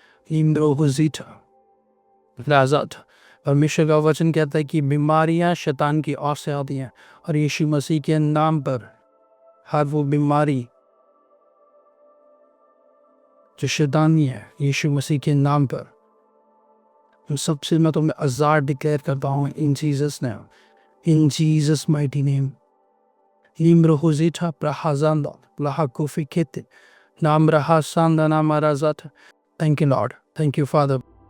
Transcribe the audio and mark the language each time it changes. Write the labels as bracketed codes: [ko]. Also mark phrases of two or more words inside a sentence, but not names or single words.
[hi] परमेश्वर का वचन कहता है कि बीमारियां शैतान की ओर से आती हैं और यीशु मसीह के नाम पर हर वो बीमारी जो शैतानी है यीशु मसीह के नाम पर सबसे मैं तुम्हें आज़ाद डिक्लेयर करता हूँ [en] in Jesus name, in Jesus mighty name. निम्रोहुजिठा प्रहाजांदा प्लाहाकुफी कहते नाम रहा सांदा नाम राजात। Thank you, Lord. Thank you, Father.